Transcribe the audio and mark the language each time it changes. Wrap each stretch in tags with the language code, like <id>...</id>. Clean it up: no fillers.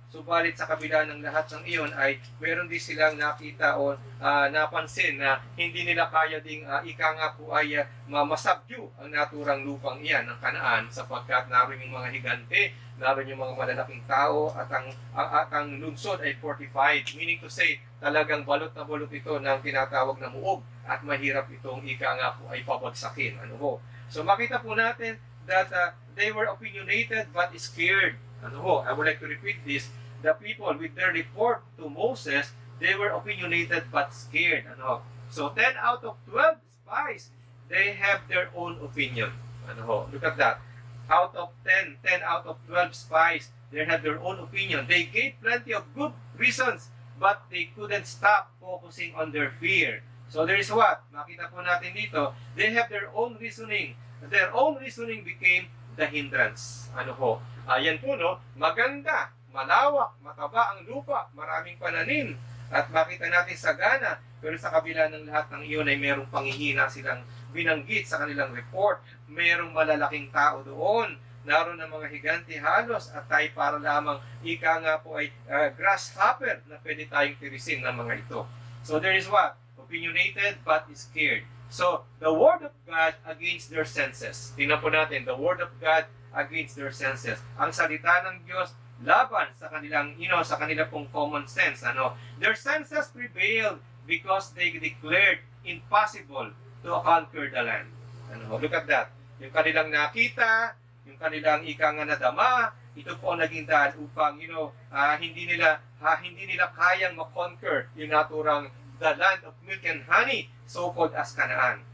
<tl>Subalit sa kabila ng lahat ng iyon ay meron din silang nakita o napansin na hindi nila kaya ding ika nga po ay masubdue ang naturang lupang iyan ng Kanaan, sapagkat naroon yung mga higante, naroon yung mga malalaking tao, at ang lungsod ay fortified,</tl> <en>meaning to say</en> <tl>talagang balot na balot ito ng tinatawag na muog at mahirap itong ika nga po ay pabagsakin. Ano ho?</tl> <en>So</en> <tl>makita po natin</tl> <en>that they were opinionated but scared.</en> <tl>Ano ho?</tl> <en>I would like to repeat this. The people with their report to Moses, they were opinionated but scared.</en> <tl>Ano ho?</tl> <en>So 10 out of 12 spies, they have their own opinion.</en> <tl>Ano ho?</tl> <en>Look at that. Out of 10 out of 12 spies, they have their own opinion. They gave plenty of good reasons, but they couldn't stop focusing on their fear. So there is what?</en> <tl>Makita po natin dito,</tl> <en>they have their own reasoning. Their own reasoning became the hindrance.</en> <tl>Ano ho? Ayan po, no? Maganda, malawak, mataba ang lupa, maraming pananim, at makita natin sagana, pero sa kabila ng lahat ng iyon ay merong panghihina silang binanggit sa kanilang report. Merong malalaking tao doon, naroon ng mga higante halos, at tayo para lamang ika nga po ay grasshopper na pwede tayong tirisin ng mga ito.</tl> <en>So there is what? Opinionated but scared. So, the word of God against their senses.</en> <tl>Tingnan po natin,</tl> <en>the word of God against their senses.</en> <tl>Ang salita ng Diyos laban sa kanilang, sa kanilang pong common sense. Ano?</tl> <en>Their senses prevailed because they declared impossible to conquer the land.</en> <tl>Ano?</tl> <en>Look at that.</en> <tl>Yung kanilang nakita, yung kanilang ika nga nadama, ito po ang naging dahil upang, hindi nila kayang makonquer yung naturang</tl> <en>the land of milk and honey, so-called as Canaan.</en>